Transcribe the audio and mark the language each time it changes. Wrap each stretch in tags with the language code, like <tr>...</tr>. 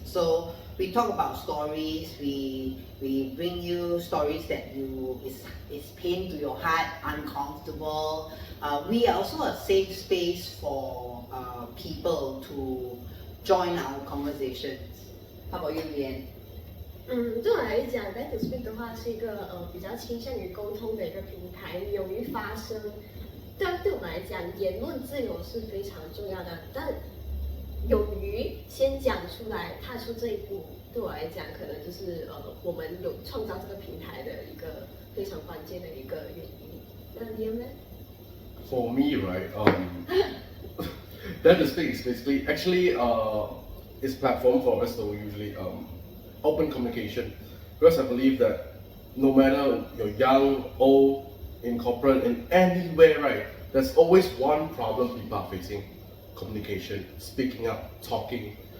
<en>So we talk about stories, we bring you stories that is pain to your heart, uncomfortable. We are also a safe space for people to join our conversations. How about you, Lian?</en> <zh>对我来讲 ，Dare to Speak 的话是一个比较倾向于沟通的一个平台，勇于发声。对我们来讲，言论自由是非常重要的，但勇于先讲出来，踏出这一步，对我来讲，可能就是我们有创造这个平台的一个非常关键的一个原因。那Liam呢？</zh> <en>For me, right, Dare to Speak is basically it's a platform for us to usually open communication, because I believe that no matter you're young, old, in corporate, in anywhere, right, there's always one problem people are facing: communication, speaking up, talking.</en>